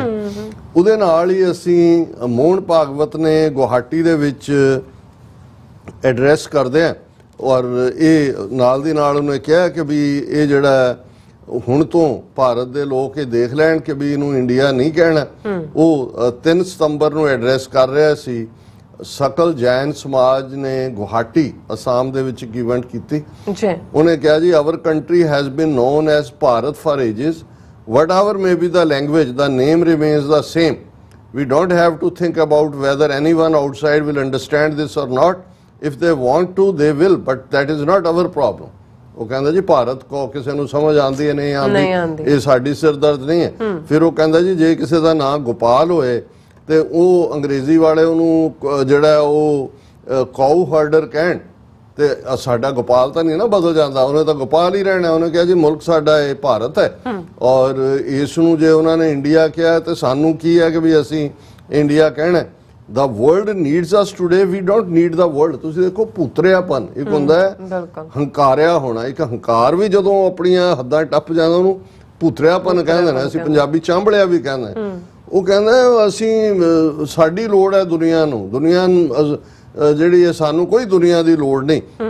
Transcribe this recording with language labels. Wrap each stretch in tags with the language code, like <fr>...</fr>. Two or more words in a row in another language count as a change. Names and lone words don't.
<pa>ਉਹਦੇ ਨਾਲ ਹੀ ਅਸੀਂ ਮੋਹਨ ਭਾਗਵਤ ਨੇ ਗੁਹਾਟੀ ਦੇ ਵਿੱਚ ਐਡਰੈਸ ਕਰਦੇ ਆ, ਔਰ ਇਹ ਨਾਲ ਦੀ ਨਾਲ ਉਹਨੇ ਕਿਹਾ ਕਿ ਵੀ ਇਹ ਜਿਹੜਾ ਹੁਣ ਤੋਂ ਭਾਰਤ ਦੇ ਲੋਕ ਇਹ ਦੇਖ ਲੈਣ ਕਿ ਵੀ ਇਹਨੂੰ ਇੰਡੀਆ ਨਹੀਂ ਕਹਿਣਾ। ਉਹ 3 ਸਤੰਬਰ ਨੂੰ ਐਡਰੈਸ ਕਰ ਰਿਹਾ ਸੀ। ਸਕਲ ਜੈਨ ਸਮਾਜ ਨੇ ਗੁਹਾਟੀ ਅਸਾਮ ਦੇ ਵਿੱਚ ਇੱਕ ਇਵੈਂਟ ਕੀਤੀ ਜੀ। ਉਹਨੇ ਕਿਹਾ ਜੀ</pa> <en>our country has been known as Bharat for ages, whatever may be the language, the name remains the same. We don't have to think about whether anyone outside will understand this or not. If they want to, they will, but that is not our problem.</en> <pa>ਉਹ ਕਹਿੰਦਾ ਜੀ ਭਾਰਤ ਕੋ ਕਿਸੇ ਨੂੰ ਸਮਝ ਆਉਂਦੀ ਹੈ ਨਹੀਂ ਆਉਂਦੀ, ਇਹ ਸਾਡੀ ਸਿਰਦਰਦ ਨਹੀਂ ਹੈ। ਫਿਰ ਉਹ ਕਹਿੰਦਾ ਜੀ ਜੇ ਕਿਸੇ ਦਾ ਨਾਮ ਗੋਪਾਲ ਹੋਏ ਤੇ ਉਹ ਅੰਗਰੇਜ਼ੀ ਵਾਲੇ ਉਹਨੂੰ ਜਿਹੜਾ ਉਹ</pa> <en>cow herder</en> <pa>ਕਹਿਣ ਤੇ ਸਾਡਾ ਗੋਪਾਲ ਤਾਂ ਨਹੀਂ ਨਾ ਬਦਲ ਜਾਂਦਾ, ਉਹਨੇ ਤਾਂ ਗੋਪਾਲ ਹੀ ਰਹਿਣਾ। ਉਹਨੇ ਕਿਹਾ ਜੀ ਮੁਲਕ ਸਾਡਾ ਇਹ ਭਾਰਤ ਹੈ, ਔਰ ਇਸ ਨੂੰ ਜੇ ਉਹਨਾਂ ਨੇ ਇੰਡੀਆ ਕਿਹਾ ਤੇ ਸਾਨੂੰ ਕੀ ਹੈ ਕਿ ਵੀ ਅਸੀਂ ਇੰਡੀਆ ਕਹਿਣਾ।</pa> <en>The world needs us today, we don't need the world।</en> <pa>ਤੁਸੀਂ ਦੇਖੋ ਪੁੱਤਰਿਆਪਨ ਇੱਕ ਹੁੰਦਾ ਹੈ ਹੰਕਾਰਿਆ ਹੋਣਾ, ਇੱਕ ਹੰਕਾਰ ਵੀ ਜਦੋਂ ਆਪਣੀਆਂ ਹੱਦਾਂ ਟੱਪ ਜਾਂਦਾ ਉਹਨੂੰ ਪੁੱਤਰਿਆਪਨ ਕਹਿੰਦੇ ਨੇ। ਅਸੀਂ ਪੰਜਾਬੀ ਚਾਂਬਲਿਆ ਵੀ ਕਹਿੰਦੇ। ਉਹ ਕਹਿੰਦਾ ਅਸੀਂ ਸਾਡੀ ਲੋੜ ਹੈ ਦੁਨੀਆ ਨੂੰ, ਦੁਨੀਆ ਜਿਹੜੀ ਹੈ ਸਾਨੂੰ ਕੋਈ ਦੁਨੀਆ ਦੀ ਲੋੜ ਨਹੀਂ।</pa>